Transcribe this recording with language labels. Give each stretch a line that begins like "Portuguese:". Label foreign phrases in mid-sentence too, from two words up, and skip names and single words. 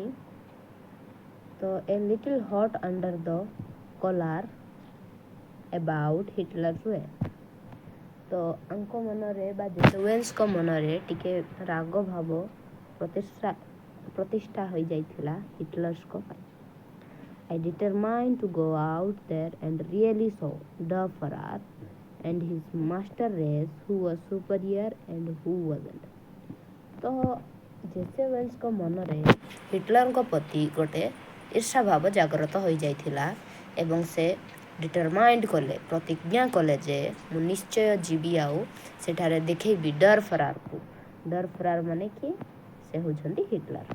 English: ତ a little hot under the collar about Hitler's way.
Odia: ତ ଆଙ୍କ ମନରେ ବା ଜେସୁଏନ୍ସଙ୍କ ମନରେ ଟିକେ ରାଗ ଭାବ ପ୍ରତିଷ୍ଠା ହୋଇଯାଇଥିଲା ହିଟଲର୍ସଙ୍କ ପାଇଁ।
English: I determined to go out there and really show the Farrar and his master race who was superior and who wasn't.
Odia: ତ ଜେସୁଏନ୍ସଙ୍କ ମନରେ ହିଟଲରଙ୍କ ପ୍ରତି ଗୋଟେ ଈର୍ଷା ଭାବ ଜାଗ୍ରତ ହୋଇଯାଇଥିଲା ଏବଂ ସେ ଡିଟରମାଇଣ୍ଡ କଲେ, ପ୍ରତିଜ୍ଞା କଲେ ଯେ ମୁଁ ନିଶ୍ଚୟ ଯିବି ଆଉ ସେଠାରେ ଦେଖେଇବି ଡର୍ ଫରାରକୁ। ଡର୍ ଫରାର ମାନେ କିଏ? ସେ ହେଉଛନ୍ତି ହିଟଲର।